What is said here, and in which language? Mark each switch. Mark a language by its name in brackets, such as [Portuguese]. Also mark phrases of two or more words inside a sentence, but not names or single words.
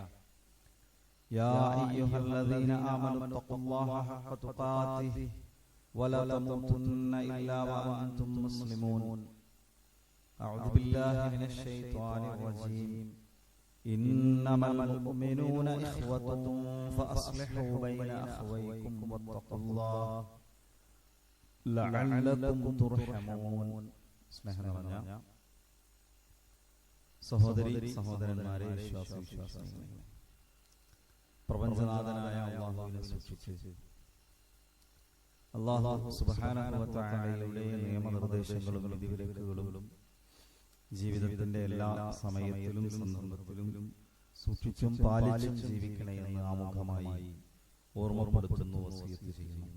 [Arabic] يا أيها الذين آمنوا اتقوا الله حق تقاته ولا تموتن إلا وأنتم مسلمون. أعوذ بالله من الشيطان الرجيم. إنما المؤمنون إخوة فأصلحوا بين أخويكم واتقوا الله لعلكم ترحمون. [Malayalam] സഹോദരി സഹോദരന്മാരെ, വിശ്വാസികളെ, പ്രപഞ്ചനാഥനായ അല്ലാഹുവിനെ സൂക്ഷിച്ച് [Arabic] الله سبحانه وتعالى [Malayalam] നിയമനിർദ്ദേശങ്ങളും വിധിവിലക്കുകളും ജീവിതത്തിന്റെ എല്ലാ സമയത്തിലും സന്ദർഭത്തിലും സൂക്ഷിച്ചും പാലിച്ചും ജീവിക്കണേ എന്ന് ആമുഖമായി ഓർമ്മപ്പെടുത്തുന്നു, വസിയത്ത് ചെയ്യുന്നു.